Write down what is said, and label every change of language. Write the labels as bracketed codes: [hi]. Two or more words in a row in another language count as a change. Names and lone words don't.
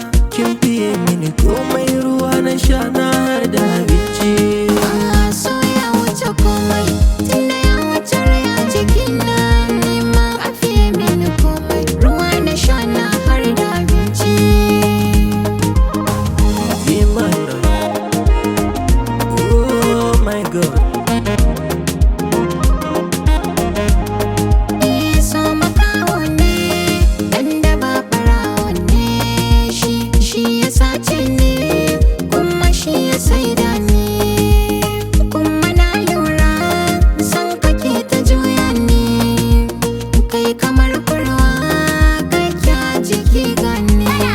[ha] Kin fiye mini komai, ruwa na sha na har da abinci. Ah, so ya wuce komai, tunda ya wuce rai a jikina. Ni ma a fiye mini komai, ruwa na sha na har da abinci. Imana. [en] Oh my God. [ha] Eh, so makaho ne, dan da ba ɓarawo ne. Shi, shi ya sace ni, kuma shi ya saida ni. Kuma na lura, san kake ta juya ni. Kai kamar kurwa, kake a jiki gani.